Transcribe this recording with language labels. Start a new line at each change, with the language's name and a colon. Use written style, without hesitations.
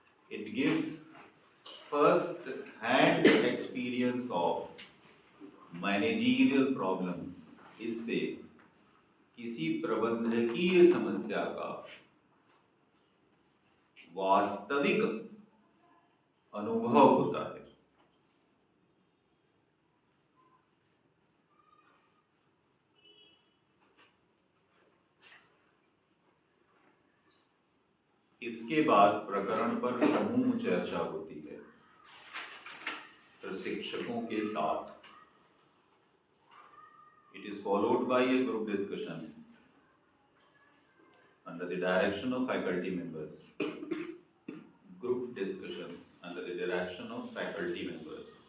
English: It gives first hand experience of
Hindi: managerial problems, इससे किसी प्रबंधकीय समस्या का वास्तविक अनुभव होता है। इसके बाद प्रकरण पर समूह चर्चा होती है प्रशिक्षकों के साथ।
English: It is followed by a group discussion under the direction of faculty members. Group discussion under the direction of faculty members.